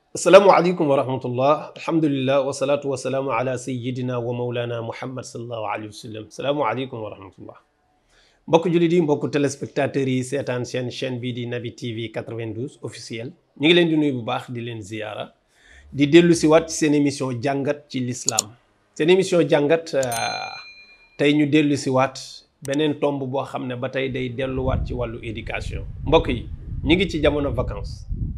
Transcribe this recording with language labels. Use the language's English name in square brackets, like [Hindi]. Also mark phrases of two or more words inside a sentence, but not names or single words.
[Arabic] السلام عليكم ورحمة الله الحمد لله والصلاة والسلام على سيدنا ومولانا محمد صلى الله عليه وسلم السلام عليكم ورحمة الله [Wolof] mbokk jullit yi mbokk téléspectateurs yi seetaan seen chaîne bii di Naby TV 92 officiel ñu ngi leen di nuyu bu baax di leen ziyaara di dellu si waat seen émission jàngat ci l'islam seen émission jàngat tey ñu dellu si waat beneen tomb boo xam ne ba tey day delluwaat ci wàllu éducation mbokk yi ñu ngi ci jamono vacances